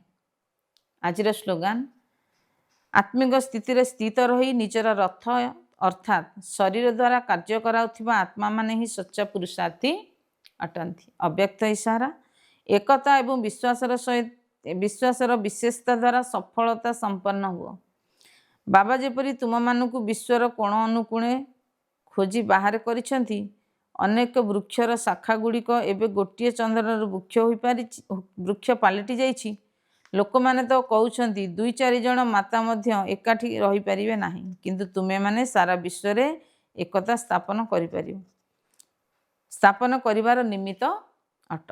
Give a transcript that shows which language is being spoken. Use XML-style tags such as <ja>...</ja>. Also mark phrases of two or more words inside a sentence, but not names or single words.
<or>ଆଜିର ସ୍ଲୋଗାନ, ଆତ୍ମିକ ସ୍ଥିତିରେ ସ୍ଥିତ ରହି ନିଜର ରଥ ଅର୍ଥାତ ଶରୀର ଦ୍ୱାରା କାର୍ଯ୍ୟ କରାଉଥିବା ଆତ୍ମା ମାନେ ହିଁ ସଚ୍ଚା ପୁରୁଷାର୍ଥୀ ଅଟନ୍ତି। ଅବ୍ୟକ୍ତ ଇଶାରା, ଏକତା ଏବଂ ବିଶ୍ୱାସର ବିଶେଷତା ଦ୍ୱାରା ସଫଳତା ସମ୍ପନ୍ନ ହୁଅ। ବାବା ଯେପରି ତୁମମାନଙ୍କୁ ବିଶ୍ୱର କୋଣ ଅନୁକୋଣେ ଖୋଜି ବାହାର କରିଛନ୍ତି, ଅନେକ ବୃକ୍ଷର ଶାଖାଗୁଡ଼ିକ ଏବେ ଗୋଟିଏ ଚନ୍ଦ୍ରର ବୃକ୍ଷ ପାଲଟି ଯାଇଛି। ଲୋକମାନେ ତ କହୁଛନ୍ତି 2-4 ଜଣ ମାତା ମଧ୍ୟ ଏକାଠି ରହିପାରିବେ ନାହିଁ, କିନ୍ତୁ ତୁମେମାନେ ସାରା ବିଶ୍ୱରେ ଏକତା ସ୍ଥାପନ କରିବାର ନିମିତ୍ତ ଅଟ।</or>